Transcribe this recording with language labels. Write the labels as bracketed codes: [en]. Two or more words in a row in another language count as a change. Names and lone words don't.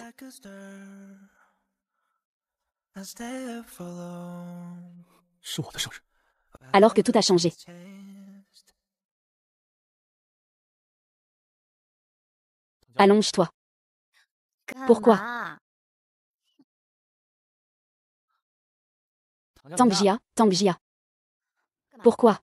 [en] Like a star, I stay up for long. [zh] 是我的生日， [fr] Alors que tout a changé. [en] Changed. [fr] Allonge-toi. [zh] 干 [fr] Pourquoi [zh] 嘛 Tangjia, Tangjia. [fr] Pourquoi?